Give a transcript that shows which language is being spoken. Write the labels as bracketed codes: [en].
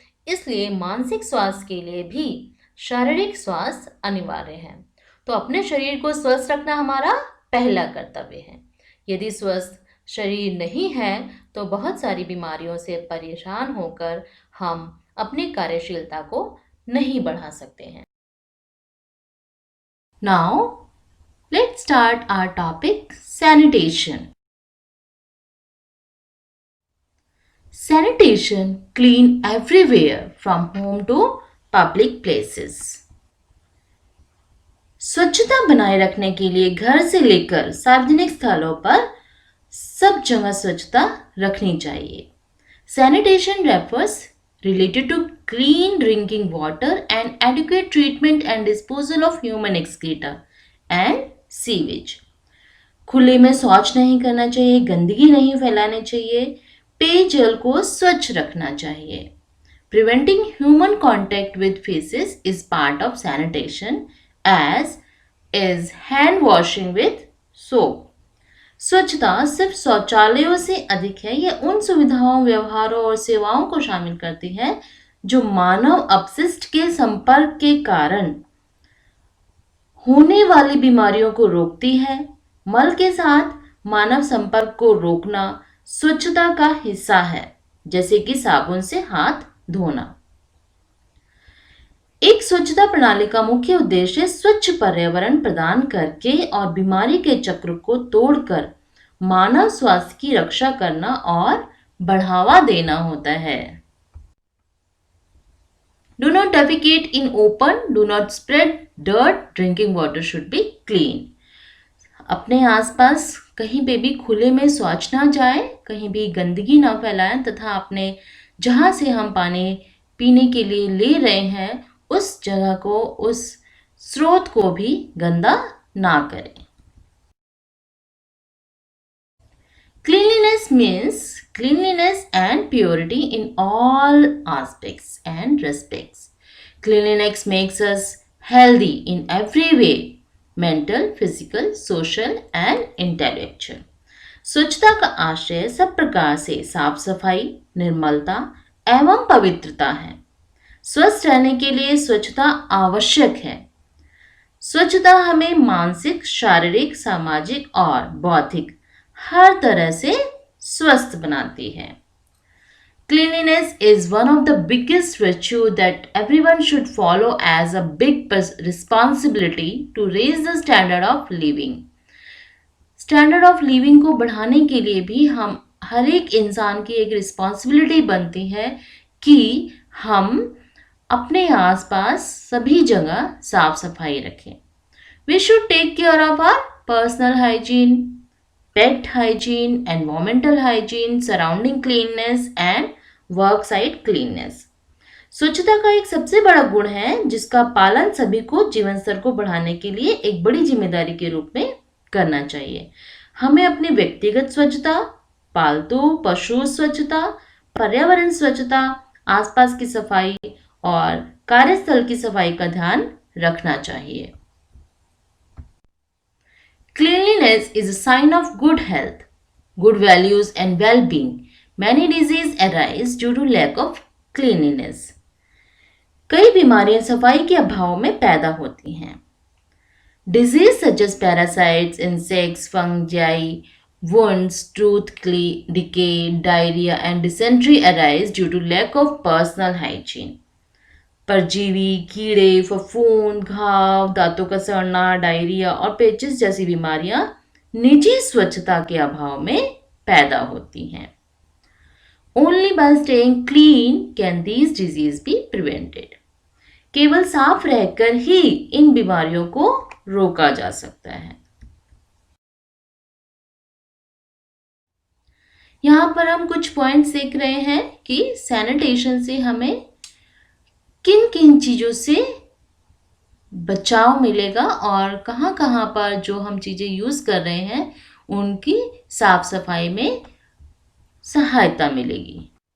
[hi] इसलिए मानसिक स्वास्थ्य के लिए भी शारीरिक स्वास्थ्य अनिवार्य है. तो अपने शरीर को स्वस्थ रखना हमारा पहला कर्तव्य है. यदि स्वस्थ शरीर नहीं है तो बहुत सारी बीमारियों से परेशान होकर हम अपनी कार्यशीलता को नहीं बढ़ा सकते हैं. [en] Now, let's start our topic, sanitation. Sanitation, clean everywhere from home to public places. [hi] स्वच्छता बनाए रखने के लिए घर से लेकर सार्वजनिक स्थलों पर सब जगह स्वच्छता रखनी चाहिए. [en] Sanitation refers related to clean drinking water and adequate treatment and disposal of human excreta and sewage. [hi] खुले में शौच नहीं करना चाहिए, गंदगी नहीं फैलानी चाहिए, पेयजल को स्वच्छ रखना चाहिए. [en] Preventing human contact with faces is part of sanitation, as is hand washing with soap. [hi] स्वच्छता सिर्फ शौचालयों से अधिक है. यह उन सुविधाओं, व्यवहारों और सेवाओं को शामिल करती है जो मानव अपशिष्ट के संपर्क के कारण होने वाली बीमारियों को रोकती है। मल के साथ मानव संपर्क को रोकना स्वच्छता का हिस्सा है, जैसे कि साबुन से हाथ धोना। एक स्वच्छता प्रणाली का मुख्य उद्देश्य स्वच्छ पर्यावरण प्रदान करके और बीमारी के चक्र को तोड़कर मानव स्वास्थ्य की रक्षा करना और बढ़ावा देना होता है। [en] Do not defecate in open, do not spread dirt, drinking water should be clean. [hi] अपने आसपास कहीं पे भी खुले में शौच ना जाए, कहीं भी गंदगी ना फैलाएं तथा अपने जहाँ से हम पानी पीने के लिए ले रहे हैं उस जगह को, उस स्रोत को भी गंदा ना करें। [en] Cleanliness means cleanliness and purity in all aspects and respects. Cleanliness makes us healthy in every way, mental, physical, social and intellectual. [hi] स्वच्छता का आशय सब प्रकार से साफ सफाई, निर्मलता एवं पवित्रता है। स्वस्थ रहने के लिए स्वच्छता आवश्यक है। स्वच्छता हमें मानसिक, शारीरिक, सामाजिक और बौद्धिक हर तरह से स्वस्थ बनाती है। [en] Cleanliness is one of the biggest virtue that everyone should follow as a big responsibility to raise the standard of living. Standard of living [hi] को बढ़ाने के लिए भी हम हर एक इंसान की एक रिस्पॉन्सिबिलिटी बनती है कि हम अपने आसपास सभी जगह साफ सफाई रखें। [en] We should take care of our personal hygiene, pet hygiene, environmental hygiene, surrounding cleanness and work site cleanness. [hi] स्वच्छता का एक सबसे बड़ा गुण है जिसका पालन सभी को जीवन स्तर को बढ़ाने के लिए एक बड़ी जिम्मेदारी के रूप में करना चाहिए। हमें अपनी व्यक्तिगत स्वच्छता, पालतू पशु स्वच्छता, पर्यावरण स्वच्छता, आसपास की सफाई और कार्यस्थल की सफाई का ध्यान रखना चाहिए। [en] Cleanliness is a sign of good health, good values and well-being. Many diseases arise due to lack of cleanliness. [hi] कई बीमारियां सफाई के अभाव में पैदा होती हैं। [en] Disease such as parasites, insects, fungi, wounds, tooth decay, diarrhea and dysentery arise due to lack of personal hygiene. [hi] परजीवी, कीड़े, फफूंद, घाव, दांतों का सड़ना, डायरिया और पेचिस जैसी बीमारियां निजी स्वच्छता के अभाव में पैदा होती हैं। [en] Only by staying clean can these diseases be prevented. [hi] केवल साफ रहकर ही इन बीमारियों को रोका जा सकता है। यहाँ पर हम कुछ पॉइंट्स देख रहे हैं कि सैनिटेशन से हमें किन किन चीज़ों से बचाव मिलेगा और कहाँ कहाँ पर जो हम चीज़ें यूज़ कर रहे हैं उनकी साफ सफाई में सहायता मिलेगी।